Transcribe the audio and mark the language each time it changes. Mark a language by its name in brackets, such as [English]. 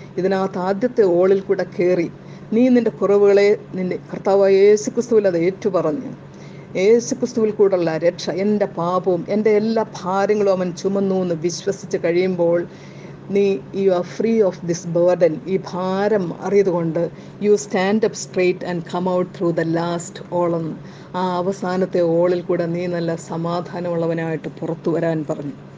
[Malayalam] ഇതിനകത്ത് ആദ്യത്തെ ഓളിൽ കൂടെ കയറി നീ നിന്റെ കുറവുകളെ നിന്റെ കർത്താവായ യേശുക്രിസ്തുവിൽ അത് ഏറ്റുപറഞ്ഞ് യേശുക്രിസ്തുവിൽ കൂടെയുള്ള രക്ഷ, എൻ്റെ പാപവും എൻ്റെ എല്ലാ ഭാരങ്ങളും അവൻ ചുമന്നു എന്ന് വിശ്വസിച്ച് കഴിയുമ്പോൾ [English] you are free of this burden. [Malayalam] ഈ ഭാരം അറിയതുകൊണ്ട് [English] you stand up straight and come out through the last all. [Malayalam] ആ അവസാനത്തെ ഓളിൽ കൂടെ നീ നല്ല സമാധാനമുള്ളവനായിട്ട് പുറത്തു വരാൻ പറഞ്ഞു.